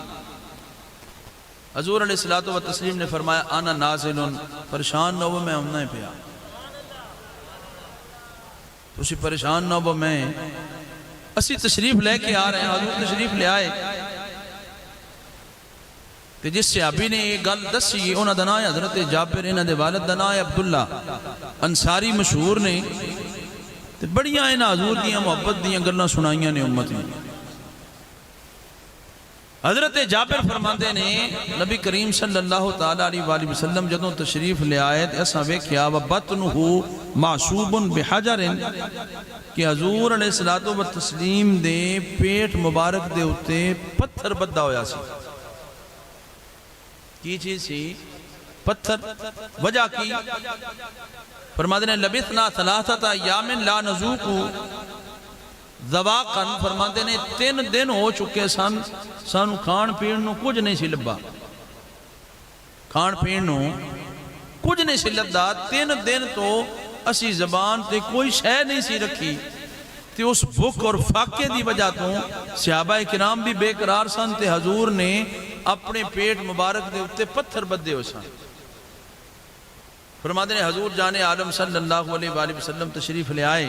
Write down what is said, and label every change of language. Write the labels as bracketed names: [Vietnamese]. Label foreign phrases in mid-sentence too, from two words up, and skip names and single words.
[Punjabi] حضور [Arabic] علیہ الصلوۃ والتسلیم [Punjabi] نے فرمایا [Arabic] انا نازل، [Punjabi] پریشان نہ ہو میں ہونا ہی پیا، تسی پریشان نہ ہو، میں اسی تشریف لے کے آ رہے ہیں. حضور تشریف لے آئے کہ جس صحابی نے یہ گل دسی انہاں دا نام حضرت جابر، انہاں دے والد دا نام عبداللہ انصاری مشہور نے، تے بڑیاں انہاں حضور دیاں محبت دیاں گلاں سنائیاں نے امت میں. حضرت جابر فرماندے نے نبی کریم [Arabic] صلی اللہ تعالیٰ علیہ وآلہ وسلم [Punjabi] جدوں تشریف لے آئے تے اساں ویکھیا [Arabic] وَبَطْنُهُ مَعْصُوبٌ بِحَجَرٍ [Punjabi] کہ حضور [Arabic] علیہ الصلوۃ والتسلیم [Punjabi] دے پیٹ مبارک دے اتے پتھر بدھا ہویا سی. کی چیز سی؟ پتھر. وجہ کی؟ فرماتے ہیں [Arabic] لبثنا ثلاثۃ ایام لا نذوق ذواقا، [Punjabi] فرماتے ہیں 3 دن ہو چکے سانو کھان پین نو کچھ نہیں سی لبا، کھان پین نو کچھ نہیں سی لبدا. 3 دن تو اسی زبان تے کوئی شے نہیں سی رکھی تے اس بھوک اور فاقے دی وجہ تو صحابہ کرام بھی بے قرار سن تے حضور نے اپنے پیٹ مبارک دے اتے پتھر بدے ہو سن. [Urdu] فرماتے ہیں حضور جان عالم [Arabic] صلی اللہ علیہ وآلہ وسلم [Urdu] تشریف لے آئے.